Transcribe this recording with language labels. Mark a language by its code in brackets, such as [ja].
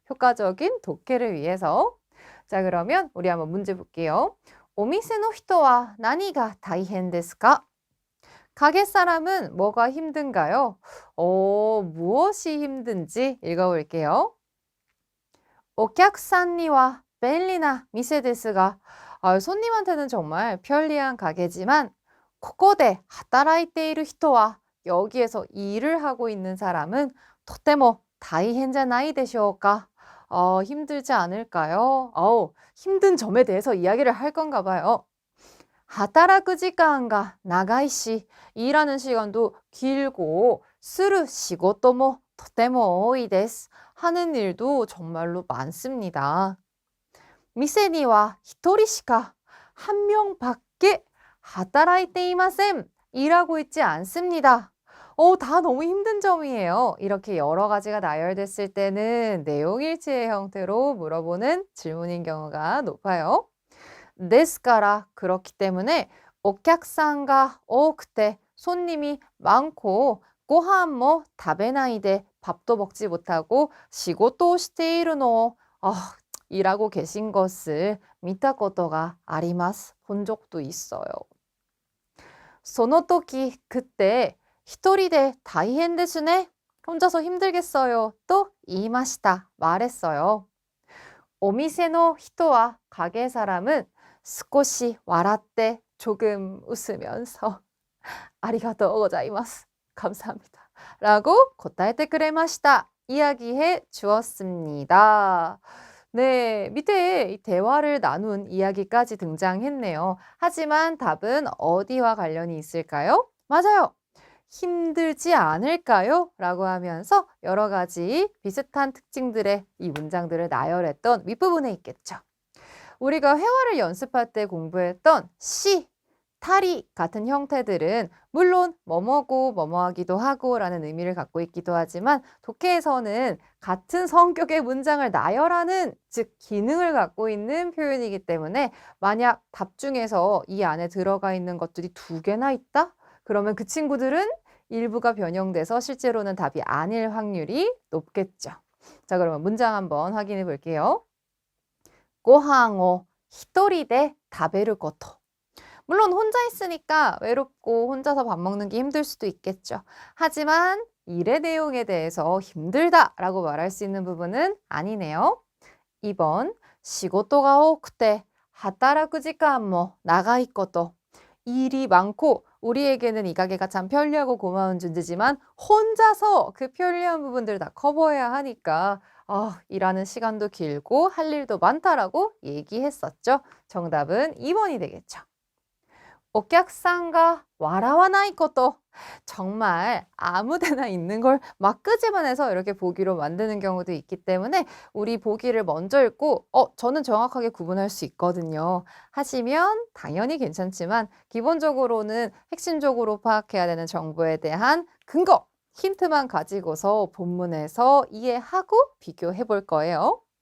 [ko] 효과적인 독해를 위해서. 자, 그러면 우리 한번 문제 볼게요. [ja] 오미세노 히토와 나니가 다이헨 데스 까? [ko] 가게 사람은 뭐가 힘든가요? 무엇이 힘든지 읽어볼게요. [ja] お客さんには 便利な 店ですが, [ko] 손님한테는 정말 편리한 가게지만 [ja] ここで 働いている人は [ko] 여기에서 일을 하고 있는 사람은 [ja] とても 大変じゃないでしょうか? [ko] 힘들지 않을까요? 힘든 점에 대해서 이야기를 할 건가 봐요. [ja] 働く時間が長いし, [ko] 일하는 시간도 길고, [ja] する仕事もとても多いです. [ko] 하는 일도 정말로 많습니다. [ja] 店には一人しか [ko] 한 명밖에 [ja] 働いていません. [ko] 일하고 있지 않습니다. 다 너무 힘든 점이에요. 이렇게 여러 가지가 나열됐을 때는 내용일치의 형태로 물어보는 질문인 경우가 높아요. [ja] ですから, [ko] 그렇기 때문에 [ja] お客さんが多くて [ko] 손님이 많고 [ja] ご飯も食べないで [ko] 밥도 먹지 못하고 [ja] 仕事をしているのを [ko] 일하고 계신 것을 [ja] 見たことがあります. [ko] 본 적도 있어요. [ja] その時 [ko] 그때 [ja] 一人で大変ですね. [ko] 혼자서 힘들겠어요. 또 [ja] 言いました. [ko] 말했어요. [ja] お店の人は [ko] 가게 사람은 [ja] 少し笑って [ko] 조금 웃으면서 [ja] ありがとうございます. [ko] 감사합니다. [ja] 라고 答えてくれました. [ko] 이야기해 주었습니다. 네, 밑에 이 대화를 나눈 이야기까지 등장했네요. 하지만 답은 어디와 관련이 있을까요? 맞아요. 힘들지 않을까요? 라고 하면서 여러 가지 비슷한 특징들의 이 문장들을 나열했던 윗부분에 있겠죠. 우리가 회화를 연습할 때 공부했던 시, 탈이 같은 형태들은 물론 뭐뭐고 뭐뭐하기도 하고 라는 의미를 갖고 있기도 하지만 독해에서는 같은 성격의 문장을 나열하는, 즉 기능을 갖고 있는 표현이기 때문에 만약 답 중에서 이 안에 들어가 있는 것들이 두 개나 있다? 그러면 그 친구들은 일부가 변형돼서 실제로는 답이 아닐 확률이 높겠죠. 자, 그러면 문장 한번 확인해 볼게요. [ja] ご飯を一人で食べること. [ko] 물론 혼자 있으니까 외롭고 혼자서 밥 먹는 게 힘들 수도 있겠죠. 하지만 일의 내용에 대해서 힘들다라고 말할 수 있는 부분은 아니네요. [ja] 2번, 仕事が多くて働く時間も長いこと. [ko] 일이 많고 우리에게는 이 가게가 참 편리하고 고마운 존재지만 혼자서 그 편리한 부분들을 다 커버해야 하니까 일하는 시간도 길고 할 일도 많다라고 얘기했었죠. 정답은 2번이 되겠죠. [ja] お客さんが笑わないこと. [ko] 정말 아무데나 있는 걸 막 끄집어내서 이렇게 보기로 만드는 경우도 있기 때문에 우리 보기를 먼저 읽고 저는 정확하게 구분할 수 있거든요. 하시면 당연히 괜찮지만 기본적으로는 핵심적으로 파악해야 되는 정보에 대한 근거, 힌트만 가지고서 본문에서 이해하고 비교해 볼 거예요.